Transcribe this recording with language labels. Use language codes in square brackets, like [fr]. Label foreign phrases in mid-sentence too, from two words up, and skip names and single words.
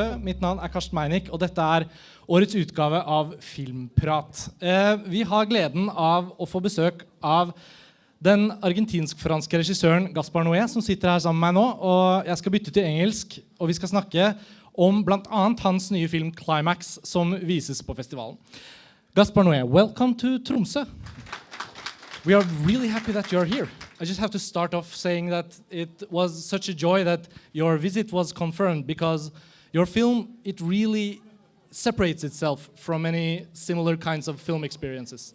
[no] Mitt navn Karsten Meinich, og dette årets utgave av Filmprat. Vi har gleden av å få besøk av den argentinsk-franske regissøren Gaspar Noé, som sitter her sammen med meg nå, og jeg skal bytte til engelsk, og vi skal snakke om blant annet hans nye film CLIMAX, som vises på festivalen. [en] Gaspar Noé, welcome to Tromsø. We are really happy that you're here. I just have to start off saying that it was such a joy that your visit was confirmed, because your film, it really separates itself from any similar kinds of film experiences.